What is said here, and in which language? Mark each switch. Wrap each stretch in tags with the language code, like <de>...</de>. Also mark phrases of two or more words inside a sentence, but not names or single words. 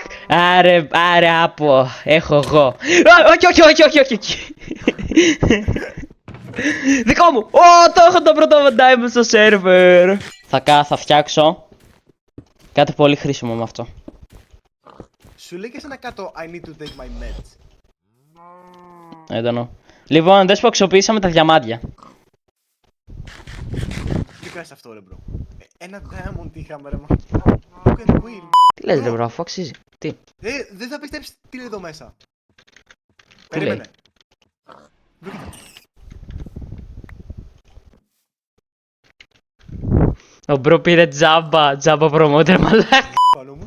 <el>Άρε, άπο. Έχω εγώ. Όχι. Δικό μου! Το έχω το πρώτο diamond στο σερβερ. Θα φτιάξω κάτι πολύ χρήσιμο με αυτό. Σου λέει και σε ένα κάτω</el> <en>I need to take my meds.</en> <el>Έντονο. Λοιπόν, δες που αξιοποιήσαμε τα διαμάντια. Τι κάνεις αυτό ρε bro. Ένα diamond είχαμε ρε μα.</el> <en>Look and win.</en> <el>Τι λες ρε μπρο, αφού αξίζει. Τι. Δεν θα πιστέψεις τι είναι εδώ μέσα. Τι Περίμενε. Ο μπρο πήρε τζάμπα promoter μαλάκα. Πάνω μου.</el>